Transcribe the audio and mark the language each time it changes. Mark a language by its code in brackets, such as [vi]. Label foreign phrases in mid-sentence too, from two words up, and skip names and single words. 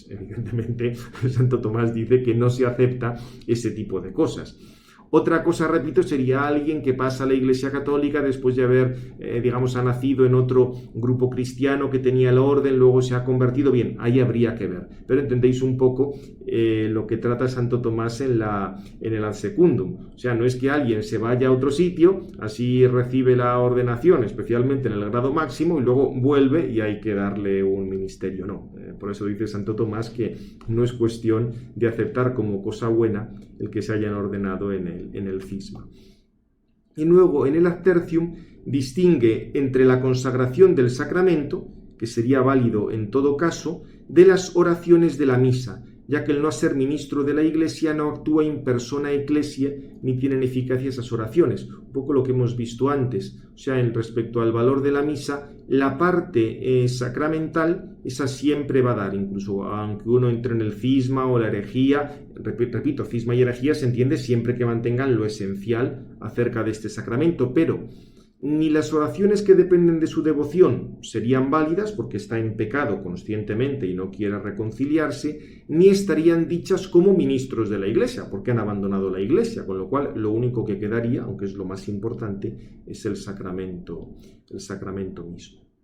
[es] Evidentemente, Santo Tomás dice que no se acepta ese tipo de cosas. Otra cosa, repito, sería alguien que pasa a la Iglesia Católica después de haber, ha nacido en otro grupo cristiano que tenía el orden, luego se ha convertido. Bien, ahí habría que ver. Pero entendéis un poco lo que trata Santo Tomás en el [la] ad secundum. [es] O sea, no es que alguien se vaya a otro sitio, así recibe la ordenación, especialmente en el grado máximo, y luego vuelve y hay que darle un ministerio. No, por eso dice Santo Tomás que no es cuestión de aceptar como cosa buena el que se hayan ordenado en el cisma. Y luego en el [la] ad tertium [es] distingue entre la consagración del sacramento, que sería válido en todo caso, de las oraciones de la misa, ya que el no ser ministro de la Iglesia no actúa [la] in persona ecclesia [es] ni tienen eficacia esas oraciones. Un poco lo que hemos visto antes. O sea, en respecto al valor de la misa, la parte sacramental, esa siempre va a dar, incluso aunque uno entre en el cisma o la herejía. Repito, cisma y herejía se entiende siempre que mantengan lo esencial acerca de este sacramento, pero ni las oraciones que dependen de su devoción serían válidas porque está en pecado conscientemente y no quiere reconciliarse, ni estarían dichas como ministros de la Iglesia porque han abandonado la Iglesia, con lo cual lo único que quedaría, aunque es lo más importante, es el sacramento mismo.